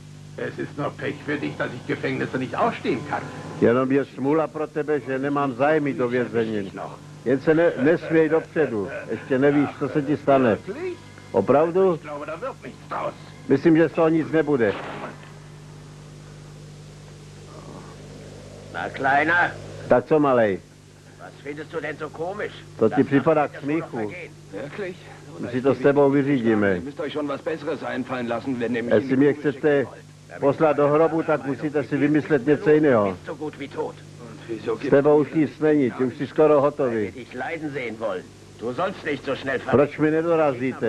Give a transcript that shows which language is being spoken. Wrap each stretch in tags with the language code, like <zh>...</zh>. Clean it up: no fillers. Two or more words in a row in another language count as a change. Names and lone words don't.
<cs>Jenom je smůla pro tebe, že nemám zájem do vězení. Jen se nesměj dopředu, ještě nevíš, co se ti stane. Opravdu? Myslím, že z toho nic nebude.</cs> <de>Na, Kleiner.</de> <cs>Tak co, malej?</cs> <de>Was findest du denn so komisch?</de> <cs>To ti připadá k smíchu. My si to s tebou vyřídíme. Jestli mě chcete poslat do hrobu, tak musíte si vymyslet něco jiného. S tebou už nic není, ty už jsi skoro hotový. Proč mi nedorazíte?</cs>